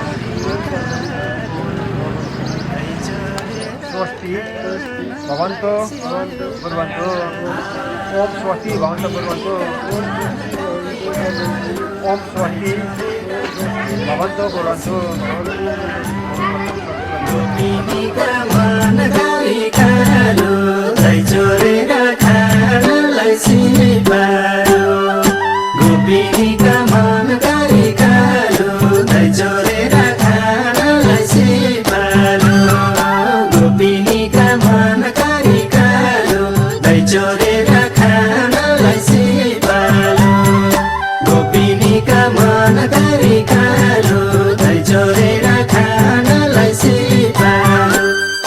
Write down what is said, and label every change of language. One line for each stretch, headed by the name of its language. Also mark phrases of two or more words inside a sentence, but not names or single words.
Sanskrit: स्वस्ति भवन्तु भवन्तु ओम स्वस्ति भवन्तु भवन्तु ओम स्वस्ति भवन्तु भवन्तु
Nepali: गोपिनीका मन गरी कालो दही चोरेर खानलाई सिपालो गोपिनीका मन गरी कालो दही चोरेर खानलाई सिपालो गोपिनीका मन गरी कालो दही चोरेर खानलाई सिपालो